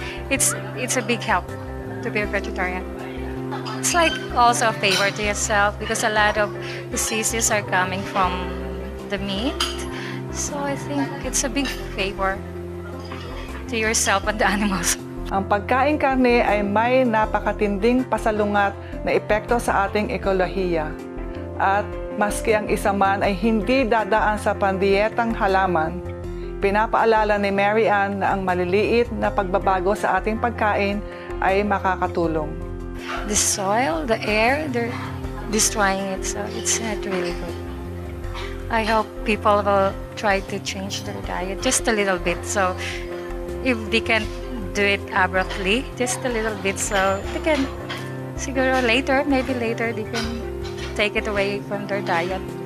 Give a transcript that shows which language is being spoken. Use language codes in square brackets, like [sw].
[en] It's a big help to be a vegetarian. It's like also a favor to yourself because a lot of diseases are coming from the meat. So I think it's a big favor to yourself and the animals. [tl] Ang pagkain karne ay may napakatinding pasalungat na epekto sa ating ekolohiya. At maski ang isa man ay hindi dadaan sa pandiyetang halaman, pinapaalala ni Mary Ann na ang maliliit na pagbabago sa ating pagkain ay makakatulong. [en] The soil, the air, they're destroying it, so it's not really good. I hope people will try to change their diet just a little bit. So if they can do it abruptly, just a little bit, so they can, [tl] siguro [en] maybe later, they can take it away from their diet.